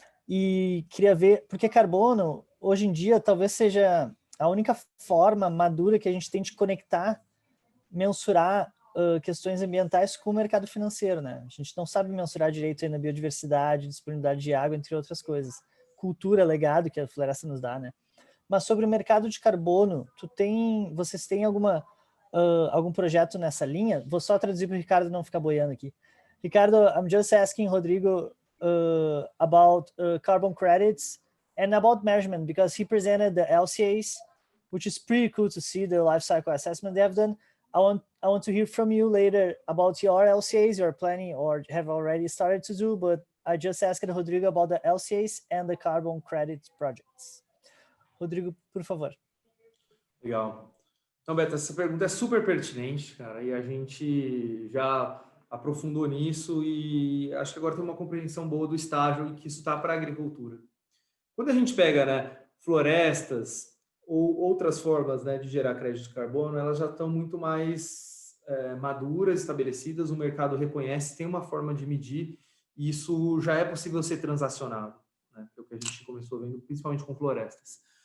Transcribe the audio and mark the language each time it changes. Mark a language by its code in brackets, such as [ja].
[pt] E queria ver, porque carbono, hoje em dia, talvez seja a única forma madura que a gente tem de conectar, mensurar questões ambientais com o mercado financeiro, né? A gente não sabe mensurar direito ainda a biodiversidade, disponibilidade de água, entre outras coisas. Cultura, legado que a floresta nos dá, né? Mas sobre o mercado de carbono, vocês têm algum projeto nessa linha? Vou só traduzir para o Ricardo não ficar boiando aqui. [en] Ricardo, I'm just asking Rodrigo about carbon credits and about measurement, because he presented the LCAs, which is pretty cool to see the life cycle assessment they have done. I want to hear from you later about your LCAs you're planning or have already started to do, but I just asked Rodrigo about the LCAs and the carbon credit projects. [pt] Rodrigo, por favor. Legal. Então, Beto, essa pergunta é super pertinente, cara, e a gente já aprofundou nisso e acho que agora tem uma compreensão boa do estágio que isso está para a agricultura. Quando a gente pega, né, florestas ou outras formas, né, de gerar crédito de carbono, elas já estão muito mais maduras, estabelecidas, o mercado reconhece, tem uma forma de medir e isso já é possível ser transacionado, né, que é o que a gente começou vendo, principalmente com florestas.